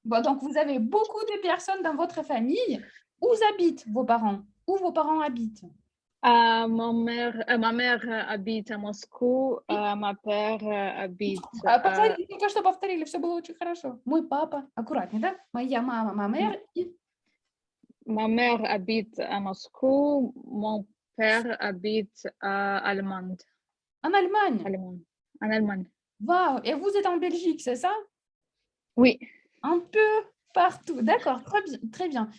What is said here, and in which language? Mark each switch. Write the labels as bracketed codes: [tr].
[fr] Bon, donc, vous avez beaucoup de personnes dans votre famille. Où habitent vos parents? Où vos parents habitent? Ma mère habite à Moscou, mon père habite... [ru] Повторили, только что повторили, все было очень хорошо. Мой папа, аккуратнее, да? Моя мама, [fr] ma mère. Ma mère habite à Moscou, mon père habite à Allemagne. En Allemagne? En Allemagne. Waouh! Et vous êtes en Belgique, c'est ça? Oui. Un peu partout. D'accord, très bien.